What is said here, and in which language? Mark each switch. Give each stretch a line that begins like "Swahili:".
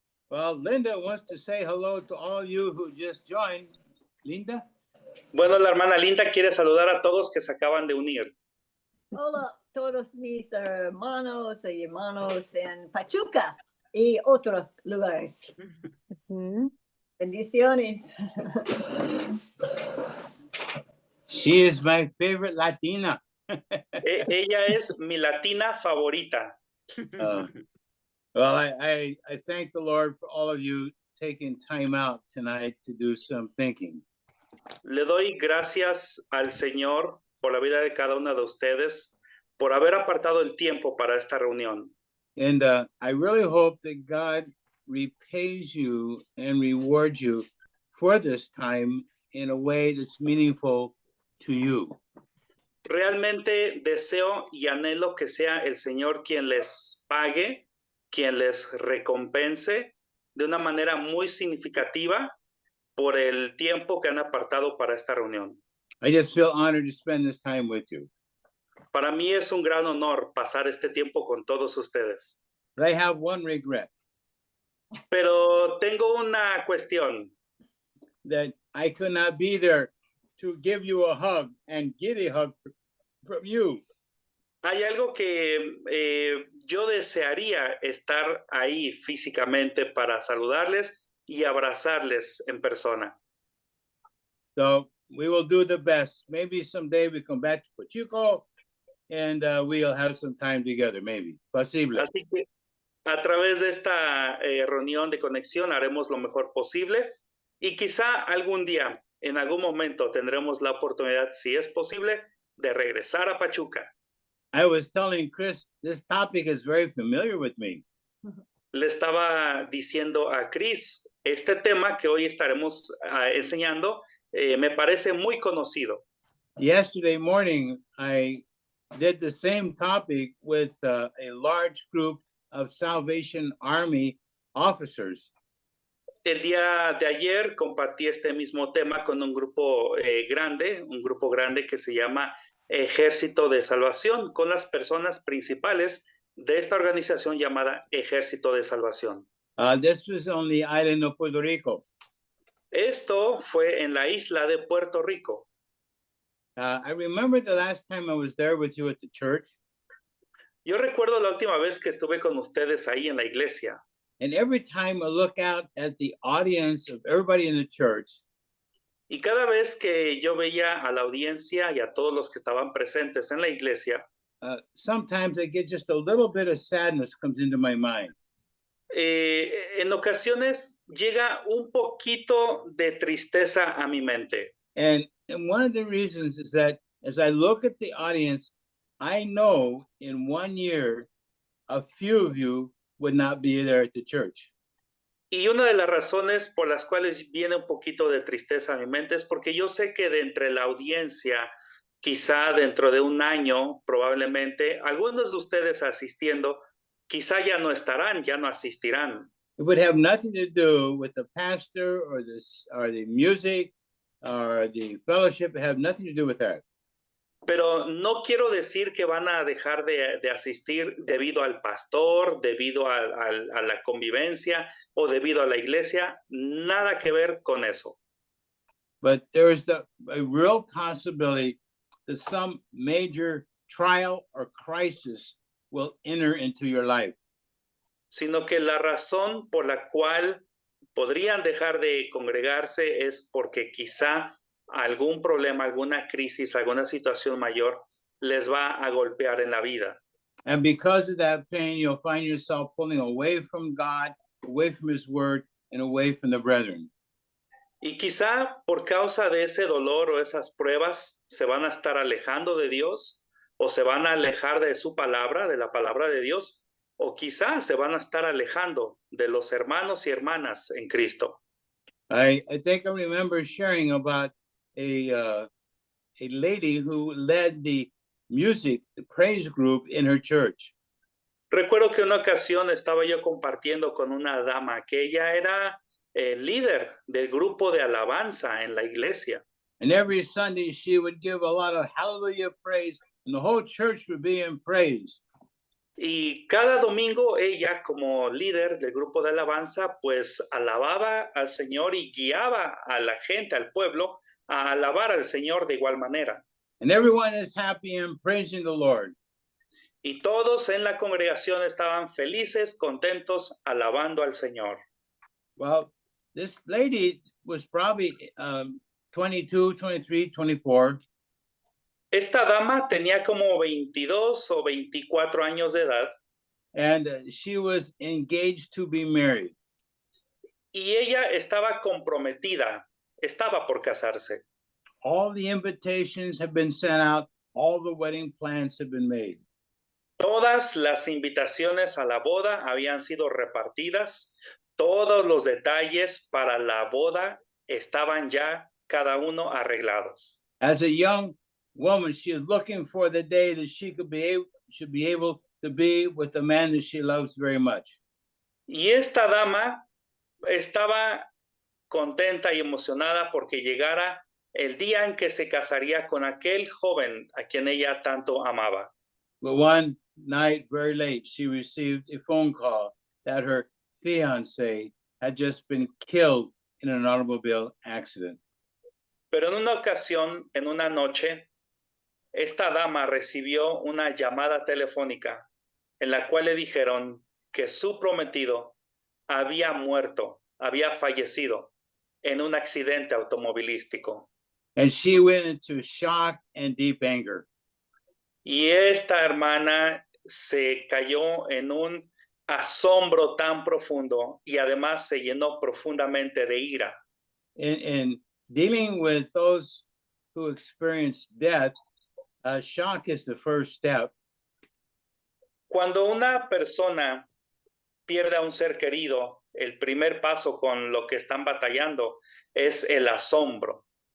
English: Well, Linda wants to say hello to all you who just joined. Linda?
Spanish: Bueno, la hermana Linda quiere saludar a todos que se acaban de unir. Hola, todos mis hermanos y hermanos en Pachuca y otros lugares. Bendiciones.
English: She is my favorite Latina.
Spanish: Ella es mi latina favorita.
English: Well, I thank the Lord for all of you taking time out tonight to do some thinking.
Spanish: Le doy gracias al Señor por la vida de cada una de ustedes, por haber apartado el tiempo para esta reunión.
English: And I really hope that God repays you and rewards you for this time in a way that's meaningful to you.
Spanish: Realmente deseo y anhelo que sea el Señor quien les pague, quien les recompense de una manera muy significativa por el tiempo que han apartado para esta reunión.
English: I just feel honored to spend this time with you.
Spanish: Para mí es un gran honor pasar este tiempo con todos ustedes.
English: But I have one regret.
Spanish: Pero tengo una cuestión.
English: That I could not be there to give you a hug and get a hug from you.
Spanish: Hay algo que yo desearía estar ahí físicamente para saludarles y abrazarles en persona.
English: So we will do the best. Maybe someday we come back to Pachuco and we'll have some time together, maybe.
Spanish: Posible. Así que a través de esta reunión de conexión haremos lo mejor posible y quizá algún día, en algún momento, tendremos la oportunidad, si es posible, de regresar a Pachuca.
English: I was telling Chris, this topic is very familiar with me.
Spanish: Le estaba diciendo a Chris, este tema que hoy estaremos enseñando me parece muy conocido.
English: Yesterday morning, I did the same topic with a large group of Salvation Army officers.
Spanish: El día de ayer compartí este mismo tema con un grupo grande que se llama Ejército de Salvación, con las personas principales de esta organización llamada Ejército de Salvación.
English: This was on the island of Puerto Rico.
Spanish: Esto fue en la isla de Puerto Rico.
English: I remember the last time I was there with you at the church.
Spanish: Yo recuerdo la última vez que estuve con ustedes ahí en la iglesia.
English: And every time I look out at the audience of everybody in the church,
Spanish: y cada vez que yo veía a la audiencia y a todos los que estaban presentes en la iglesia,
English: sometimes I get just a little bit of sadness comes into my mind.
Spanish: En ocasiones llega un poquito de tristeza a mi mente.
English: And one of the reasons is that as I look at the audience, I know in 1 year, a few of you would not be there at the church.
Spanish: Y una de las razones por las cuales viene un poquito de tristeza a mi mente es porque yo sé que de entre la audiencia, quizá dentro de un año, probablemente, algunos de ustedes asistiendo, quizá ya no estarán, ya no asistirán.
English: It would have nothing to do with the pastor or the music or the fellowship. It have nothing to do with that.
Spanish: Pero no quiero decir que van a dejar de asistir debido al pastor, debido a la convivencia o debido a la iglesia. Nada que ver con eso.
English: But there is a real possibility that some major trial or crisis will enter into your life.
Spanish: Sino que la razón por la cual podrían dejar de congregarse es porque quizá algún problema, alguna crisis, alguna situación mayor les va a golpear en la vida.
English: And because of that pain, you'll find yourself pulling away from God, away from his word, and away from the brethren.
Spanish: Y quizá por causa de ese dolor o esas pruebas se van a estar alejando de Dios o se van a alejar de su palabra, de la palabra de Dios, o quizá se van a estar alejando de los hermanos y hermanas en Cristo.
English: I think I remember sharing about a lady who led the music, the praise group in her church.
Spanish: Recuerdo que una ocasión estaba yo compartiendo con una dama que ella era líder del grupo de alabanza en la iglesia.
English: And every Sunday she would give a lot of hallelujah praise, and the whole church would be in praise.
Spanish: Y cada domingo ella, como líder del grupo de alabanza, pues alababa al Señor y guiaba a la gente, al pueblo, a alabar al Señor de igual manera.
English: And everyone is happy and praising the Lord.
Spanish: Y todos en la congregación estaban felices, contentos, alabando al Señor.
English: Well, this lady was probably 22, 23, 24.
Spanish: Esta dama tenía como 22 o 24 años de edad.
English: And she was engaged to be married.
Spanish: Y ella estaba comprometida, estaba por casarse.
English: All the invitations have been sent out. All the wedding plans have been made.
Spanish: Todas las invitaciones a la boda habían sido repartidas. Todos los detalles para la boda estaban ya cada uno arreglados.
English: As a young woman, she is looking for the day that she should be able to be with the man that she loves very much.
Spanish: Y esta dama estaba contenta y emocionada porque llegara el día en que se casaría con aquel joven a quien ella tanto amaba.
English: But one night, very late, she received a phone call that her fiancé had just been killed in an automobile accident.
Spanish: Pero en una ocasión, en una noche, esta dama recibió una llamada telefónica en la cual le dijeron que su prometido había muerto, había fallecido en un accidente automovilístico.
English: And she went into shock and deep anger.
Spanish: Y esta hermana se cayó en un asombro tan profundo y además se llenó profundamente de ira.
English: In dealing with those who experience death, shock is the first step.
Spanish: Cuando una persona pierde a un ser querido, el primer paso con lo que están batallando es el asombro.